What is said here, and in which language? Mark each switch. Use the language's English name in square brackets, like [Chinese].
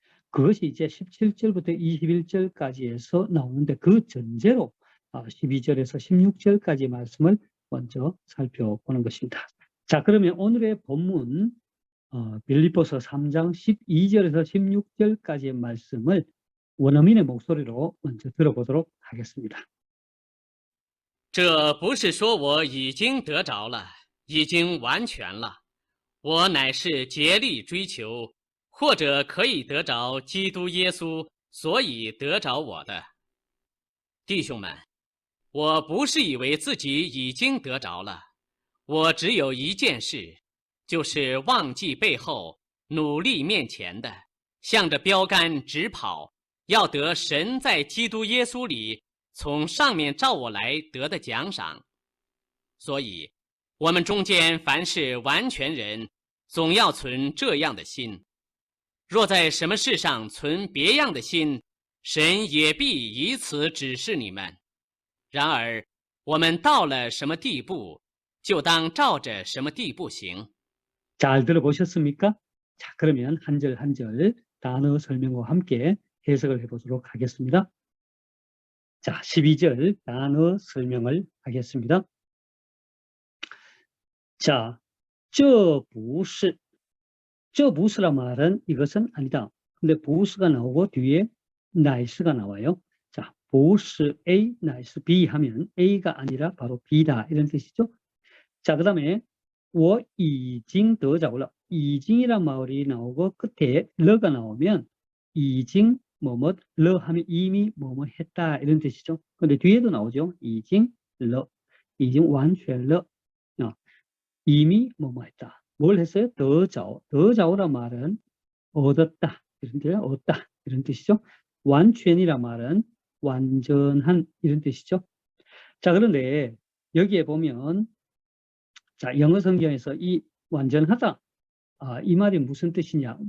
[Korean] 그것이 이제 17절부터 21절까지에서 나오는데 그 전제로 12절에서 16절까지 말씀을 먼저 살펴보는 것입니다. 자, 그러면 오늘의 본문 빌립보서 3장 12절에서 16절까지의 말씀을 원어민의 목소리로 먼저 들어보도록 하겠습니다. [Chinese] 这不是说我已经得着了，已经完全了，我乃是竭力追求，或者可以得着基督耶稣，所以得着我的。弟兄们，我不是以为自己已经得着了，我只有一件事，就是忘记背后，努力面前的，向着标杆直跑，要得神在基督耶稣里从上面照我来得的奖赏。所以我们中间凡是完全人，总要存这样的心。若在什么事上存别样的心，神也必以此指示你们。然而我们到了什么地步，就当照着什么地步行。 [Korean] 잘 들어보셨습니까? 자, 그러면 한 절 한 절 단어 설명과 함께 해석을 해보도록 하겠습니다. 자, 12절 단어 설명을 하겠습니다. 자, [Chinese] 这不是 [Korean] 란 말은 이것은 아니다. 근데 [Chinese] 不是 [Korean] 가 나오고 뒤에 [Chinese] 乃是 [Korean] 가 나와요. 자, [Chinese] 不是 A, 乃是 B [Korean] 하면 A가 아니라 바로 B다 이런 뜻이죠. 자, 그 다음에 [Chinese] 我已经得着了. 已经 [Korean] 이란 말이 나오고 끝에 러가 나오면 已经뭐뭐 러 하면 이미 뭐뭐 했다 이런 뜻이죠. 근데 뒤에도 나오죠. [Chinese] 已经了, 已经完全了, [Korean] 이미 뭐뭐 했다. 뭘 했어요? [Chinese] 得着. 得着 [Korean] 란 말은 얻었다 이런 뜻이에요. 얻다 이런 뜻이죠. 완全이란 말은 완전한 이런 뜻이죠. 자, 그런데 여기에 보면 자, 영어 성경에서 이 완전하다, 이 말이 무슨 뜻이냐?